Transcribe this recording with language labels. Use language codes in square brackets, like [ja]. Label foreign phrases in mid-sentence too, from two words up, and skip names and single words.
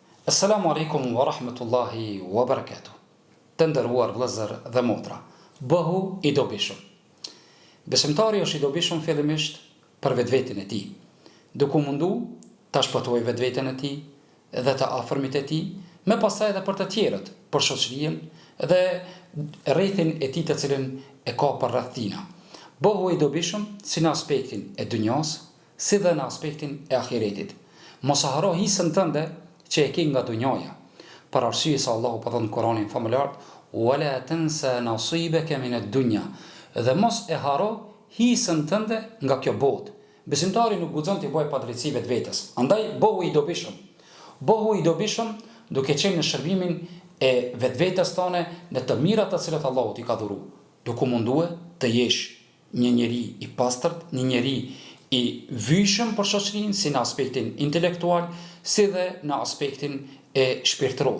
[ar] السلام عليكم ورحمة الله وبركاته. [sq] Të nderuar vëllezër dhe motra, bëhu i dobishëm. Besimtari është i dobishëm fillimisht për vetveten e tij, duke mundu ta shpëtojë vetveten e tij dhe të afërmit e tij, me pastaj edhe për të tjerët, për shoqërinë dhe rrethin e tij të cilën e ka për rreth tina. Bëhu i dobishëm si në aspektin e dunjas, si dhe në aspektin e ahiretit. Mos haro hisën tënde që e ke nga dunjaja. Për arsye se Allahu po thon në Kur'anin famullar, [ar] "ولا تنس نصيبك من الدنيا", [sq] dhe mos e haro hisën tënde nga kjo botë. Besimtari nuk guxon të bëjë padrejtësi vetvetes. Andaj bëhu i dobishëm. Bëhu i dobishëm duke qenë në shërbimin e vetvetes tone në të mirat të cilat Allahu t'i ka dhuruar. Duke munduar të jesh një njeri i pastërt, një njeri i vyshëm për shoqërinë, si në aspektin intelektual, si dhe në aspektin e shpirtëror.